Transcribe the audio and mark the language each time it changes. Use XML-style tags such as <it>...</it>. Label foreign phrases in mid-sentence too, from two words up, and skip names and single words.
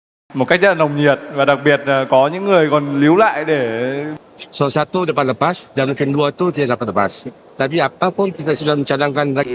<vi>một cách rất là nồng nhiệt, và đặc biệt là có những người còn líu lại để</vi> <ms>So satu dapat lepas dan kedua itu tidak dapat lepas. Tapi apapun kita sudah mencadangkan lagi.</ms>